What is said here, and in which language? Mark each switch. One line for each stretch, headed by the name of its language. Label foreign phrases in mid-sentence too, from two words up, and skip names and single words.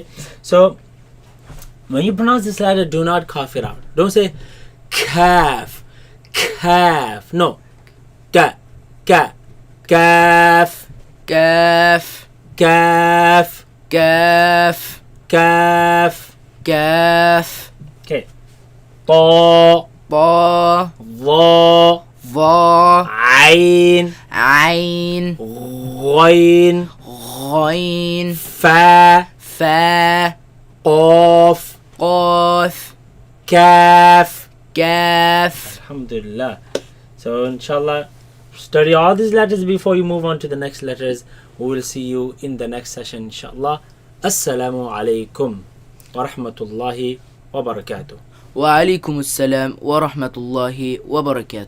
English: So when you pronounce this letter, do not cough it out. Don't say calf. No, ka, calf, Kaf. calf, Kaf. calf. Kaf. Okay. Ta, Ta. va, Va. ain, Ain. ghain, Ghain. fa, Fa. qaf, Qaf. kaf. Kaf. Alhamdulillah. So inshallah, study all these letters before you move on to the next letters. We will see you in the next session inshallah.
Arabic: السلام عليكم ورحمة الله وبركاته. وعليكم السلام ورحمة الله وبركاته.